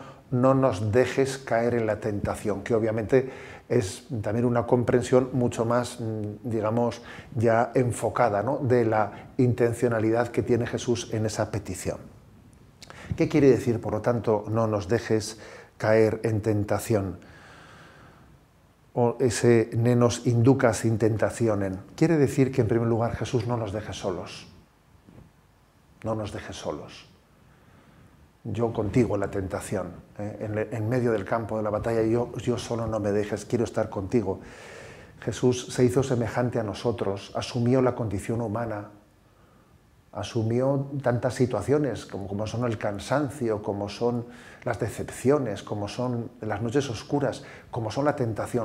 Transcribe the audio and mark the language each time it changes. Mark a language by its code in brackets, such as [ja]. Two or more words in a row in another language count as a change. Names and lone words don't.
[es] No nos dejes caer en la tentación, que obviamente es también una comprensión mucho más, digamos, ya enfocada, ¿no?, de la intencionalidad que tiene Jesús en esa petición. ¿Qué quiere decir, por lo tanto, no nos dejes caer en tentación? O ese [la] ne nos inducas in tentationem. [es] Quiere decir que, en primer lugar, Jesús no nos deje solos. No nos dejes solos. Yo contigo en la tentación, en medio del campo de la batalla, yo solo no me dejes, quiero estar contigo. Jesús se hizo semejante a nosotros, asumió la condición humana, asumió tantas situaciones como son el cansancio, como son las decepciones, como son las noches oscuras, como son la tentación.